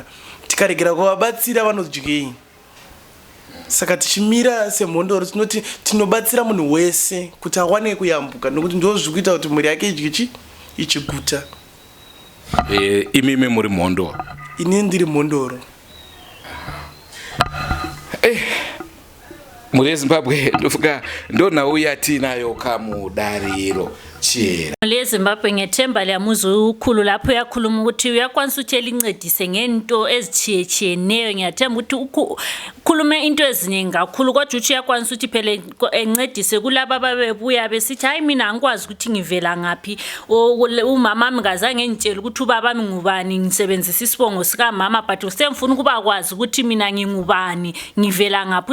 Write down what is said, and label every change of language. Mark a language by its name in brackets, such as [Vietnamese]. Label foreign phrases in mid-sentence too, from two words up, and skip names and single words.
[Shona] Tikaregera kuvabatsira vanodyei. Saka tichimira semhondoro tinoti tinobatsira munhu wese kuti awane kuyambuka, nekuti ndo zvikuita kuti mhuri yake idye ichiguta. Imimi muri mhondoro? Ini ndiri mhondoro. Muri Zimbabwe ndofunga ndonhau yatinayo kamudariro chera. [North Ndebele] Le Zimbabwe ngethemba liyamuza ukhulu lapho yakhuluma ukuthi uyakwanisa ukuthi elincedise ngento ezichiyechiyeneyo. Ngiyathemba ukuthi ukhulume into eziningi kakhulu, kodwa uthi uyakwanisa ukuthi phela encedise kulabo ababebuya besithi hayi mina angikwazi ukuthi ngivela ngaphi, umama ngazange ngitshela ukuthi ubaba ngubani, ngisebenzisa isibongo sika mama, but usemfuna ukuba kwazi ukuthi mina ngingubani, ngivela ngaphi.